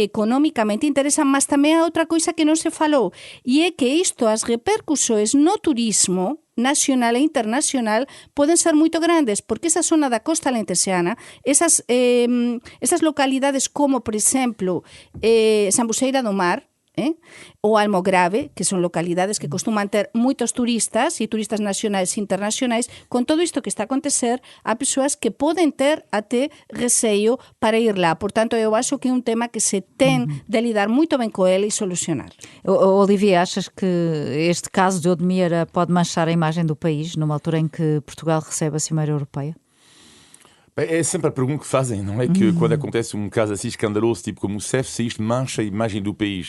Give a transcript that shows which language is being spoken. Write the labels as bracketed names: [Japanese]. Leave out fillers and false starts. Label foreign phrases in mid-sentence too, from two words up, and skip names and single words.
[Galician] económicamente interesa, mas tamén a outra coisa que non se falou, e é que isto, as repercusións no turismo nacional e internacional poden ser moito grandes, porque esa zona da costa alentexana, esas localidades como, por exemplo, Sambuceira do Mar, ou Almograve, que son localidades que costuman ter moitos turistas e turistas nacionais e internacionais, con todo isto que está a acontecer, há persoas que poden ter até receio para ir lá. Por tanto, eu acho que é un tema que se ten de lidar moito ben co ele e solucionar. [Portuguese] Olivia, achas que este caso de Odemira pode manchar a imagem do país numa altura em que Portugal recebe a Cimeira Europeia? É sempre a pergunta que fazem, não é? Que quando acontece um caso assim escandaloso, tipo como o CEF, se isto mancha a imagem do país.